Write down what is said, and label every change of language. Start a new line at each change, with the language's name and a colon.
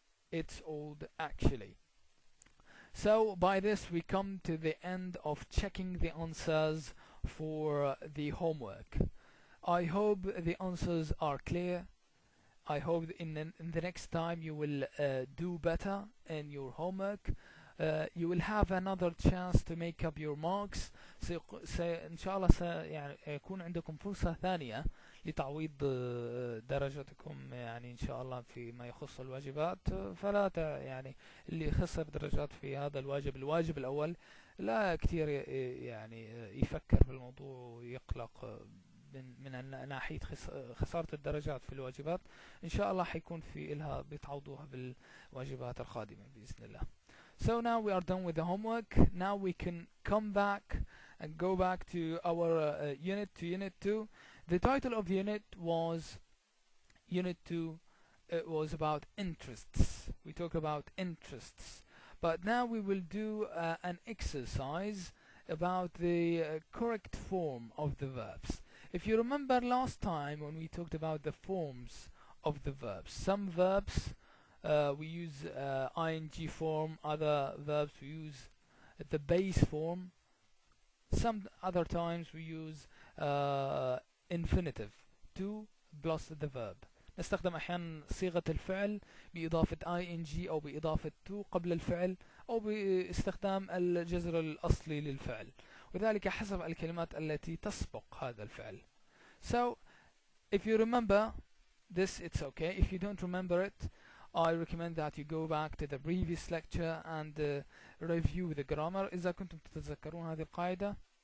English: It's old actually. So by this we come to the end of checking the answers for the homework. I hope the answers are clear. I hope in the next time you will do better in your homework. You will have another chance to make up your marks.
Arabic: إن شاء الله يعني يكون عندكم فرصة ثانية لتعويض درجاتكم يعني إن شاء الله فيما يخص الواجبات. فلا يعني اللي خسر درجات في هذا الواجب الأول لا كتير يعني يفكر في الموضوع ويقلق من ناحية خسارة الدرجات في الواجبات. إن شاء الله حيكون في إلها بتعوضوها بالواجبات القادمة بإذن الله.
English: So now we are done with the homework. Now we can come back and go back to our unit 2. The title of unit was Unit 2. It was about interests. We talked about interests. But now we will do an exercise about the correct form of the verbs. If you remember last time when we talked about the forms of the verbs, some verbs we use ing form, other verbs we use the base form, some other times we use infinitive, to plus the verb.
Arabic: نستخدم أحيانا صيغة الفعل بإضافة ing أو بإضافة to قبل الفعل أو باستخدام الجذر الأصلي للفعل، وذلك حسب الكلمات التي تسبق هذا الفعل.
English: So if you remember this, it's okay. If you don't remember it, I recommend that you go back to the previous lecture and review the grammar.
Arabic: إذا كنتم تتذكرون هذه القاعدة